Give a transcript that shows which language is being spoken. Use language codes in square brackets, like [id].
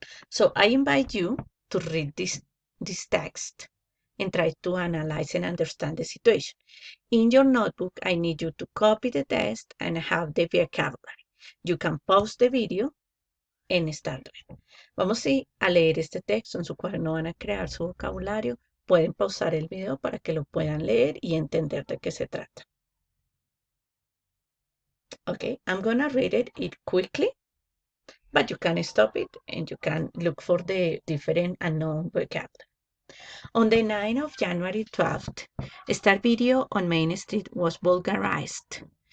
[en] So I invite you to read this text and try to analyze and understand the situation. In your notebook, I need you to copy the text and have the vocabulary. You can pause the video and start doing. [es] Vamos a leer este texto. En su cuaderno van a crear su vocabulario. Pueden pausar el video para que lo puedan leer y entender de qué se trata. [en] Okay, I'm gonna read it quickly, but you can stop it and you can look for the different unknown vocabulary. On the 9th of January 12th, Star Video on Main Street was vulgarized.